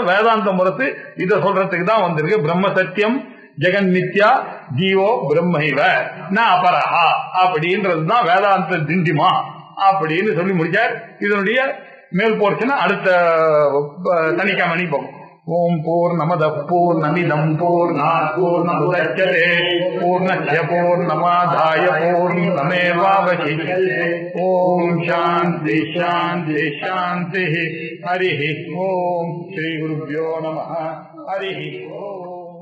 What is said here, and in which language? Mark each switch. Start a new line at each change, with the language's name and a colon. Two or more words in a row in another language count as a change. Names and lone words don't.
Tamil: வேதாந்த முரசு இதை சொல்றதுக்கு தான் வந்திருக்கு.
Sanskrit: ब्रह्म सत्यं जगन् नित्या जीवो ब्रह्मैव न अपरहा
Tamil: அப்படின்றதுதான் வேதாந்த திண்டிமா அப்படின்னு சொல்லி முடிச்சார். இதனுடைய மேல் போர்ஷனை அடுத்த சனிக்கிழமை போகும்.
Sanskrit: ओं पूर्णमद पूर्णमिदं पूर्णात् पूर्णमुदच्यते पूर्णस्य पूर्णमादाय पूर्णमेवावशिष्यते. ओं शान्ति शान्ति शान्ति. हरि ओं। श्री गुरुभ्यो नमः. हरि ओं.